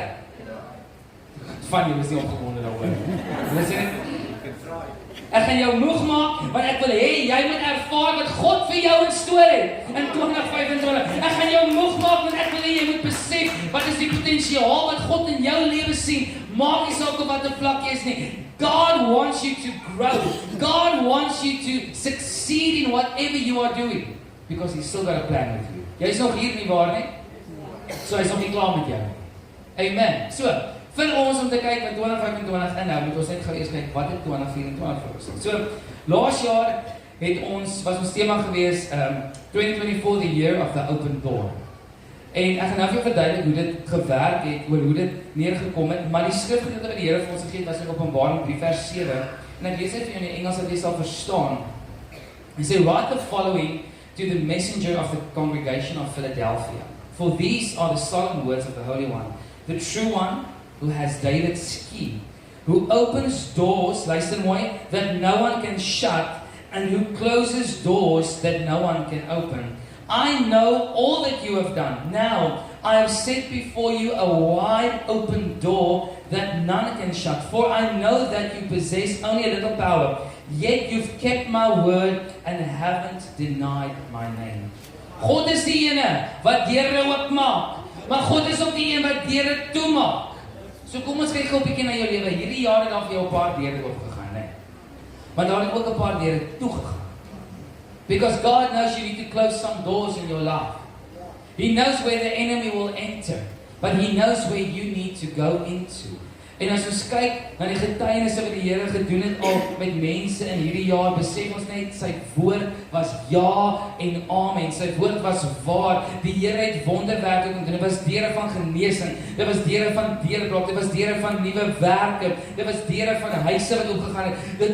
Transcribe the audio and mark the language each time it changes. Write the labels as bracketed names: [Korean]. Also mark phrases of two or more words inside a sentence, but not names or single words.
[Afrikaans] Van jou is nie opgewonde daaroor. Ek gaan jou moeg maak, want ek wil hê jy moet ervaar wat God vir jou instoor het in 2025. Ek gaan jou moeg maak, want ek wil hê jy moet besef wat is die potensiaal wat God in jou lewe sien. Maak nie saak op watter vlak jy is nie. [English] God wants you to grow. God wants you to succeed in whatever you are doing. Because He's still got a plan with you. [Afrikaans] Jy is nog hier nie waar nie? So hy is nog nie klaar met jou. Amen. So, vir ons om te kyk wat 2025 inhou, moet ons net gou eers kyk wat het 2024 vir ons. So, laas jaar was ons tema gewees 2024 [English] the year of the open door. [Afrikaans] En ek gaan nou vir jou verduidelik hoe dit gewerk het, oor hoe dit neergekom het, maar die skrifgedeelte wat die Here vir ons gegee het was in Openbaring 3 vers 7. En ek lees dit vir jou in die Engels dat jy sal verstaan. Hy sê, [English] write the following to the messenger of the congregation of Philadelphia. For these are the solemn words of the Holy One, the true one, who has David's key, who opens doors, [Afrikaans] luister mooi, [English] that no one can shut, and who closes doors that no one can open. I know all that you have done. Now, I have set before you a wide open door that none can shut. For I know that you possess only a little power, yet you've kept my word and haven't denied my name. [Afrikaans] God is die ene wat deure oopmaak, maar God is ook die een wat deure toemaak. So kom ons kyk gou 'n bietjie na jou lewe. Hierdie jaar het daar vir jou 'n paar deure oopgegaan, né? Maar daar het ook 'n paar deure toegegaan. [English] Because God knows you need to close some doors in your life. He knows where the enemy will enter, but He knows where you need to go into. [Afrikaans] En as ons kyk na die getuienisse wat die Here gedoen het al met mense in hierdie jaar, besef ons net sy woord was ja en amen. Sy woord was waar. Die Here het wonderwerke gedoen. Dit was deure van genesing, dit was deure van deurbraak, dit was deure van nuwe werke, dit was deure van huise wat opgegaan het.